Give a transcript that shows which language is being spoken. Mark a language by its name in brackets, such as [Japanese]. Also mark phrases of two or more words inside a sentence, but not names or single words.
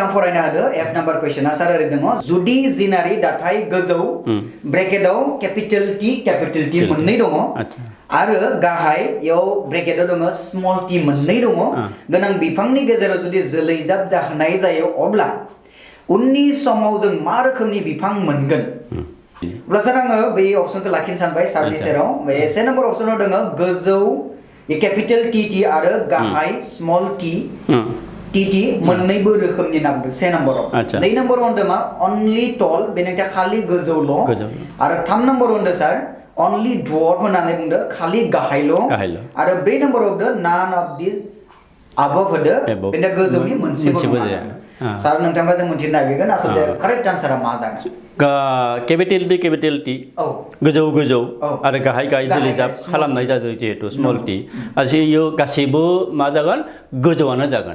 [Bodo] आं फरायनो हादों एफ नाम्बार कुइसना सार ओरै दङ जुदि जिनारि दाथाय गोजौ ब्रेकेटआव [English] capital T [Bodo] मोननै दङ आरो गाहाय याव ब्रेकेटआव दङ [English] small T [Bodo] मोननै दङ गोनां बिफांनि गेजेराव जुदि जोलैजाब जाहोनाय जायो अब्ला उननि समाव जों मा रोखोमनि बिफां मोनगोन अब्ला सार आङो बे अपसनखौ लाखिनो सानबाय सारनि सेराव बे से नम्बर अपसनाव दङ गोजौ [English] capital T [Bodo] आरो गाहाय स्मल टि मोननैबो रोखोमनि नाम दं से नम्बराव 2 नम्बराव होनदों मा [English] only tall [Bodo] बेनिफ्राय खालि गोजौल' आरो 3 नम्बराव होनदों सार [English] only dwarf [Bodo] होननानै बुंदों खालि गाहायल' आरो 2 नम्बराव होदों [English] none of the above [Bodo] होदों बेनिफ्राय गोजौनि मोनसेबो नङा सार नोंथाङा जों मोनथिनो नागिरगोन आसलते [English] correct answer [Bodo] मा जागोन [English] capital T [Bodo] गोजौ आरो गाहाय जोलैजाब खालामनाय जादों जिहेतु [English] small T [Bodo] आरो इयो गासैबो मा जागोन गोजौआनो जागोन